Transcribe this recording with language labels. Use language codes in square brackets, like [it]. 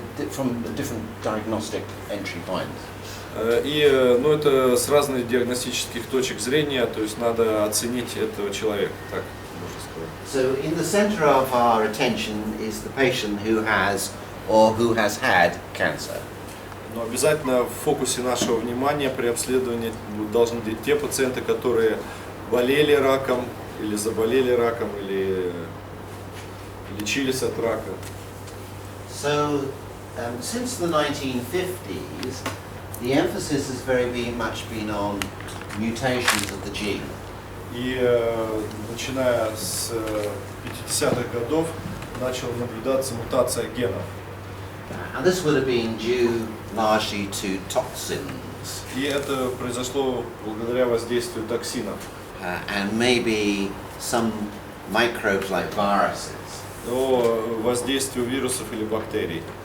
[en] From different diagnostic entry points. [ru] И это с разных диагностических точек зрения, то есть надо оценить этого человека, так можно сказать. [en] So in the center of our attention is the patient who has or who has had cancer. [ru] Но обязательно в фокусе нашего внимания при обследовании должны быть те пациенты, которые болели раком, или заболели раком, или лечились от рака. [en] So since the 1950s, the emphasis has very much been on mutations of the gene. [ru] И начиная с 50-х годов начала наблюдаться мутация генов. [en] And this would have been due largely to toxins. [ru] И это произошло благодаря воздействию токсинов. [en] And maybe some microbes like viruses. [ru] До воздействию вирусов или бактерий.